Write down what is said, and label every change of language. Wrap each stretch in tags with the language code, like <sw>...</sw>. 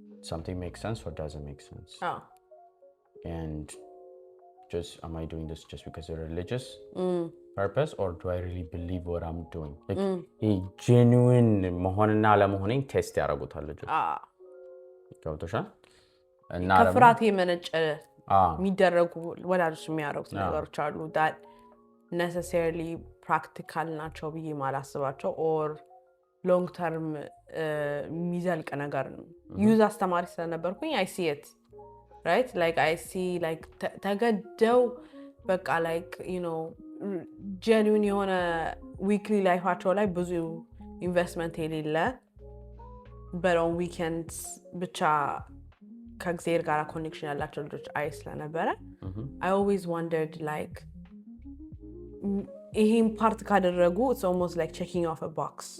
<en>Something makes sense or doesn't make sense. Oh. And just am I doing this just because of religious purpose or do I really believe what I'm doing?</en> <am>Like genuine መሆንና አለመሆኔን ቴስት ያደርጉታል ልጆች. ገብቶሻል? እና ከፍርሃት የመነጨ የሚደረጉ ወላጆች የሚያደርጉት ነገሮች አሉ</am> <en>that necessarily practical</en> <am>ናቸው ብዬ ማላስባቸው</am> <en>or long term</en> <am>የሚዘልቅ ነገር ነው. ዩዝ አስተማሪ ስለነበርኩኝ</am> <en>I see it. Right? Like I see like</en> <am>ተገደው በቃ</am> <en>like you know genuine የሆነ weekly lifeአቸው ላይ ብዙ investment የሌለ but on weekends</en> <am>ብቻ ከእግዚአብሔር ጋር ኮኔክሽን ያላቸው ልጆች አይ ስለነበረ</am> <en>I always wondered like</en> <am>ይሄን ፓርት ካደረጉ</am> <en>it's almost like checking off a box.</en>